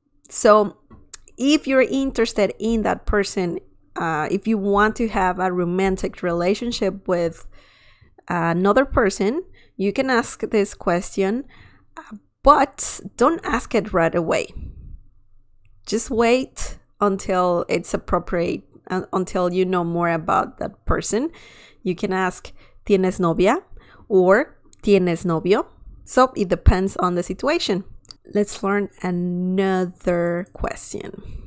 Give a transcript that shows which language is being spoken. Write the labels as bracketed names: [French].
[English] So if you're interested in that person, if you want to have a romantic relationship with another person, you can ask this question, but don't ask it right away. Just wait until it's appropriate, until you know more about that person. You can ask, [Spanish] ¿tienes novia? [English] Or [Spanish] ¿tienes novio? [English] So it depends on the situation. Let's learn another question.